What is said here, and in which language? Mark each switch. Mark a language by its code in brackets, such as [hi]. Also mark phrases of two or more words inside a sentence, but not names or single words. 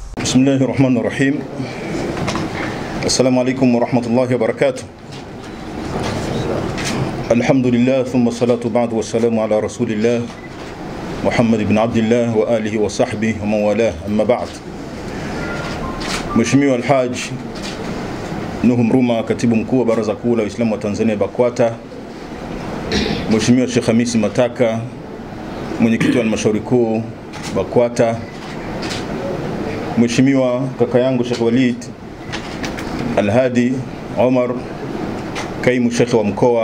[ar] بسم الله الرحمن الرحيم. السلام عليكم ورحمة الله وبركاته. الحمد لله ثم الصلاة بعد والسلام على رسول الله محمد بن عبد الله وآله وصحبه ومن والاه. أما بعد. [sw] Mheshimiwa Alhaj Nuhu Mruma, katibu mkuu wa Baraza Kuu la Waislamu wa Tanzania BAKWATA, Mheshimiwa Sheikh Hamisi Mataka, mwenyekiti wa halmashauri kuu BAKWATA, Mheshimiwa kaka yangu Sheikh Walid Al-Hadi Omar, kaimu Sheikh wa mkoa